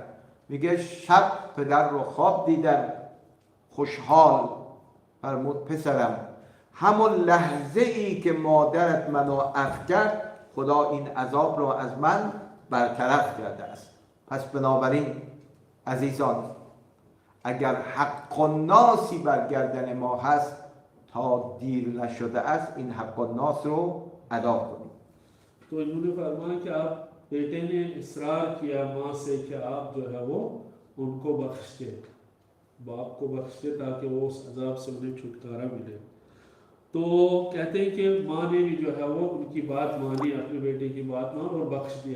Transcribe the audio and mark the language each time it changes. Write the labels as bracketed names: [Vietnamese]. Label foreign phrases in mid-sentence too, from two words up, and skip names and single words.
[Persian] میگه شب پدر رو خواب دیدم خوشحال فرمود پسرم همون لحظه ای که مادرت منو عفو کرد خدا این عذاب را از من برطرف کرده است. پس بنابراین عزیزان اگر حق الناسی بر گردن ما هست تا دیر نشده است این حق الناس رو ادا کنیم. [Urdu] تو انہوں نے فرمایا کہ آپ بیٹے نے اصرار کیا ماں سے کہ آپ جو ہے وہ ان کو بخش دے باپ کو بخش دے تاکہ وہ اس عذاب سے انہیں چھٹکارا ملے. تو کہتے ہیں کہ ماں نے بھی جو ہے وہ ان کی بات مانی اپنے بیٹے کی بات مان اور بخش دیا.